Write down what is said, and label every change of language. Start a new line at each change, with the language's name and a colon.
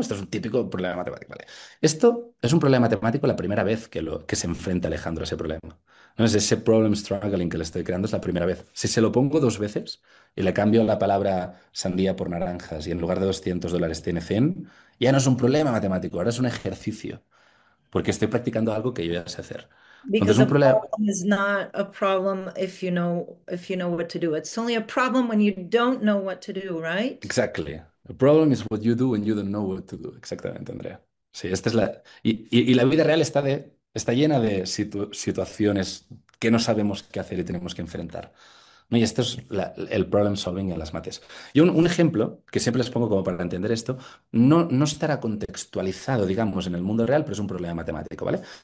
Spanish: Esto es un típico problema matemático, ¿vale? Esto es un problema matemático la primera vez que se enfrenta Alejandro a ese problema. ¿No? Es ese problem struggling que le estoy creando es la primera vez. Si se lo pongo dos veces y le cambio la palabra sandía por naranjas y en lugar de $200 tiene 100, ya no es un problema matemático, ahora es un ejercicio, porque estoy practicando algo que yo ya sé hacer. Entonces,
English: Because
Spanish: un
English: the
Spanish: problema...
English: problem is not a problem if you know what to do. It's only a problem when you don't know what to do, right? Exactly. The problem is what you do when you don't know what to do.
Spanish: Exactamente, Andrea. Sí, esta es la... Y la vida real está llena de situaciones que no sabemos qué hacer y tenemos que enfrentar. ¿No? Y esto es el problem solving en las mates. Y un ejemplo que siempre les pongo como para entender esto, no estará contextualizado, digamos, en el mundo real, pero es un problema matemático, ¿vale?